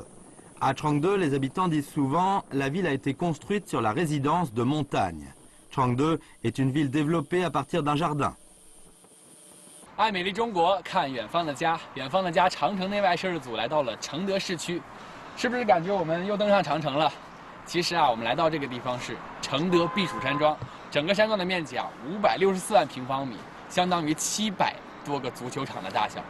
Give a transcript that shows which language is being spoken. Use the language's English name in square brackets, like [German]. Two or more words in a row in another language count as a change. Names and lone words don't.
[French] À Changde, les habitants disent souvent « la ville a été construite sur la résidence de montagne ». Changde est une ville développée à partir d'un jardin. [Chinese] 爱美丽中国，看远方的家，远方的家，长城内外摄制组来到了承德市区。是不是感觉我们又登上长城了？其实啊，我们来到这个地方是承德避暑山庄，整个山庄的面积啊564万平方米，相当于700多个足球场的大小。